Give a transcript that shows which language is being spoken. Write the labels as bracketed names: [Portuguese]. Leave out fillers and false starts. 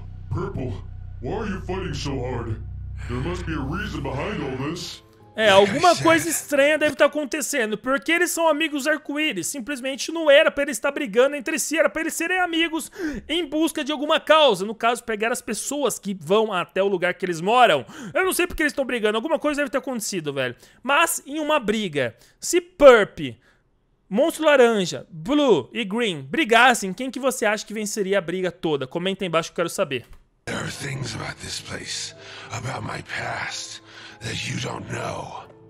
[English] Purple, why are you fighting so hard? There must be a reason behind all this. [Portuguese] Alguma coisa estranha deve estar acontecendo, porque eles são amigos arco-íris. Simplesmente não era pra eles estar brigando entre si, era pra eles serem amigos em busca de alguma causa. No caso, pegar as pessoas que vão até o lugar que eles moram. Eu não sei porque eles estão brigando, alguma coisa deve ter acontecido, velho. Mas em uma briga, se Purp, Monstro Laranja, Blue e Green brigassem, quem que você acha que venceria a briga toda? Comenta aí embaixo que eu quero saber. [English] There are things about this place, about my past, that you don't know.